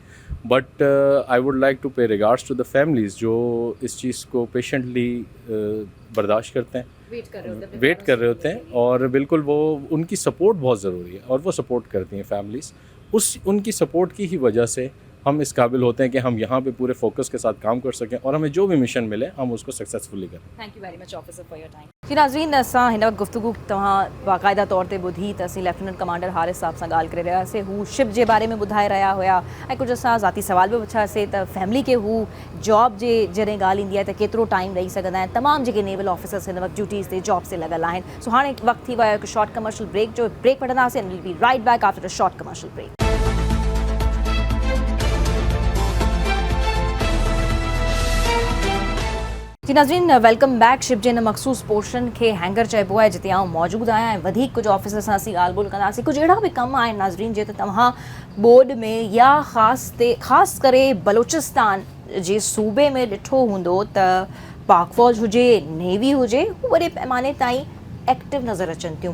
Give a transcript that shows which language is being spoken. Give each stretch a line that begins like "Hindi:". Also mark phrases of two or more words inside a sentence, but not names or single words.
English: But I would like to pay regards to the families
Urdu: جو اس چیز کو پیشنٹلی برداشت کرتے ہیں، ویٹ کر رہے ہوتے ہیں، اور بالکل وہ ان کی سپورٹ بہت ضروری ہے اور وہ سپورٹ کرتی ہیں فیملیز. ان کی سپورٹ کی ہی وجہ سے ہم اس قابل ہوتے ہیں کہ ہم یہاں پہ پورے فوکس کے ساتھ کام کر سکیں اور ہمیں جو بھی مشن ملے ہم اس کو سکسیسفلی کریں.
English: Thank you very much officer for your time.
Sindhi: जी नाज़रीन, असां हिन वक्त गुफ्तगू तव्हां बाक़ायदा तौर ते ॿुधी त असीं लेफ्टिनेंट कमांडर हारिस साहब सां ॻाल्हि करे रहियासीं। हू शिप जे बारे में ॿुधाए रहिया हुया ऐं कुझु असां ज़ाती सवाल बि पुछियासीं त फैमिली खे हू जॉब जे जॾहिं ॻाल्हि ईंदी आहे त केतिरो टाइम ॾेई सघंदा आहिनि। तमामु जेके
English: naval officers
Sindhi: हिन वक्त ड्यूटीज़ ते जॉब से लॻल आहिनि। सो हाणे वक्त थी वियो आहे हिकु
English: short commercial break
Sindhi: जो। ब्रेक वठंदासीं
English: and will be right back after a short commercial break.
Urdu: جی ناظرین,
English: welcome back.
Sindhi: शिप जे हिन मखसूस पोर्शन खे हैंगर चइबो आहे जिते आउं मौजूदु आहियां ऐं वधीक कुझु ऑफिसर सां असीं ॻाल्हि ॿोल कंदासीं। कुझु अहिड़ा बि कम आहिनि नाज़रीन जे त तव्हां बोर्ड में या ख़ासि करे बलोचिस्तान जे सूबे में ॾिठो हूंदो त पाक फ़ौज हुजे, नेवी हुजे, हू वॾे पैमाने ताईं एक्टिव नज़र अचनि थियूं।